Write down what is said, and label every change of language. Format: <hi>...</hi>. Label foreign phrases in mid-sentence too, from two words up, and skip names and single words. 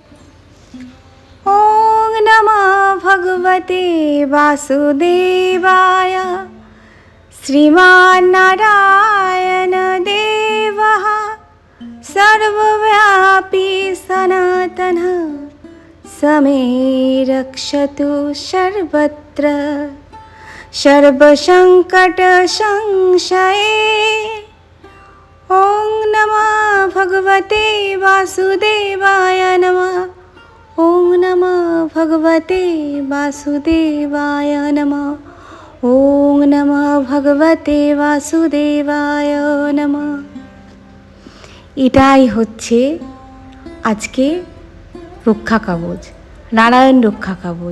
<sa>ওং নমঃ ভগবতে বাসুদেবায় শ্রীমান নারায়ণ দেবঃ সর্বব্যাপী সনাতনঃ সমে রক্ষতু সর্বত্র সর্বসংকট সংশয়ে। ওং নমঃ ভগবতে বাসুদেবায় নমঃ। ওং নমঃ ভগবতে বাসুদেবায় নমঃ। ওং নমঃ ভগবতে বাসুদেবায় নমঃ।</sa> <bn>এটাই হচ্ছে আজকে রক্ষা কবচ, নারায়ণ রক্ষা কবচ।</bn>